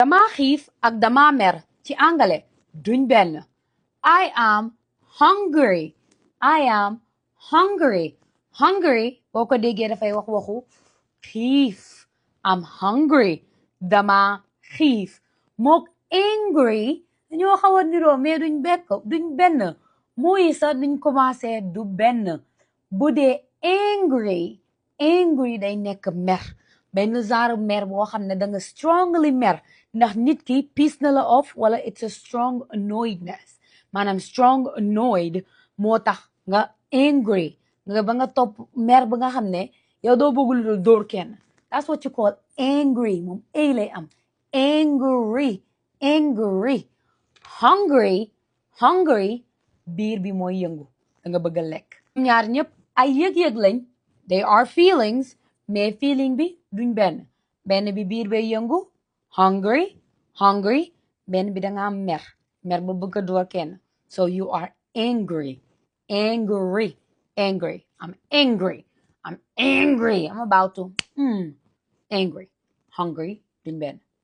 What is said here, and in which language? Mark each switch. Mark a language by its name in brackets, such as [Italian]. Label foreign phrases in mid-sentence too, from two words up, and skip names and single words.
[Wolof] dama xiif ak dama mer ci angale duñ benn. [English] I am hungry. I am hungry. [Wolof] Hungry boo ko déggee dafay wax waxu xiif. [English] I'm hungry. [Wolof] Dama xiif. Mook angry dañoo xaw a niroo mais duñ benn. muy sax duñ commencé du benn. bu dee angry day nekk mer. benn genre mer boo xam ne da nga strongly mer ndax nit ki piss na la off wala [English] it's a strong annoyedness [Wolof] maanaam [English] strong annoyed [Wolof] moo tax nga angry nga ba nga topp mer ba nga xam ne yow doo bëgg lu dul dóor kenn. [English] That's what you call angry. [Wolof] moom ay lay am. angry. Hungry biir bi mooy yëngu da nga bëgg a lekk. ñaar ñëpp ay yëg-yëg lañ. [English] They are feelings [Wolof] mais feeling bi duñ benn bi biir bay yëngu hungry benn bi danga am mer ba bëgg a door kenn. [English] So you are angry. I'm angry. I'm about to angry. Hungry [Wolof] duñ benn.